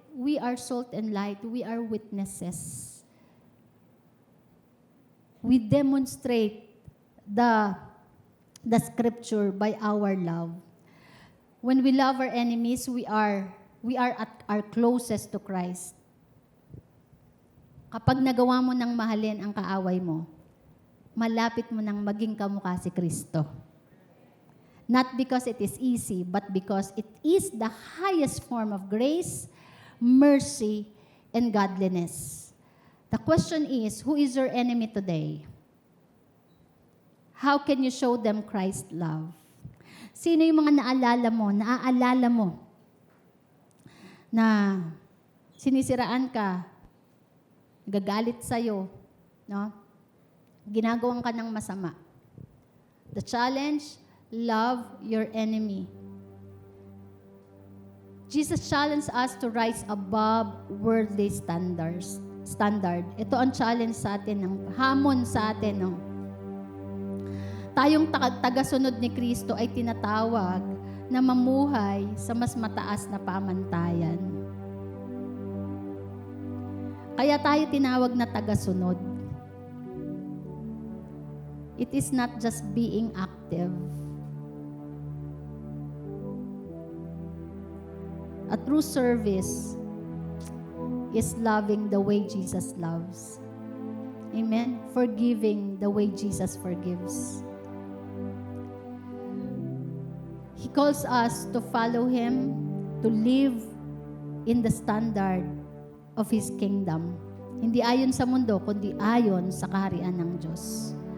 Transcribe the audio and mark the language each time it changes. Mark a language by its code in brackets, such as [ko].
[en] We are salt and light. We are witnesses. We demonstrate the scripture by our love. When we love our enemies, we are at our closest to Christ. [tl] Kapag nagawa mo ng mahalin ang kaaway mo, malapit mo nang maging kamukha si Kristo. [en] Not because it is easy, but because it is the highest form of grace, mercy, and godliness. The question is, who is your enemy today? How can you show them Christ's love? [tl] Sino yung mga naaalala mo na sinisiraan ka, gagalit sa'yo, no? Ginagawan ka ng masama. [en] The challenge, love your enemy. Jesus challenged us to rise above worldly standards. [tl] Ito ang challenge sa atin, ang hamon sa atin. No? Tayong tagasunod ni Kristo ay tinatawag na mamuhay sa mas mataas na pamantayan. Kaya tayo tinawag na tagasunod. [en] It is not just being active. A true service is loving the way Jesus loves. Amen? Forgiving the way Jesus forgives. He calls us to follow Him, to live in the standard of His kingdom. [tl] Hindi ayon sa mundo, kundi ayon sa kaharian ng Diyos.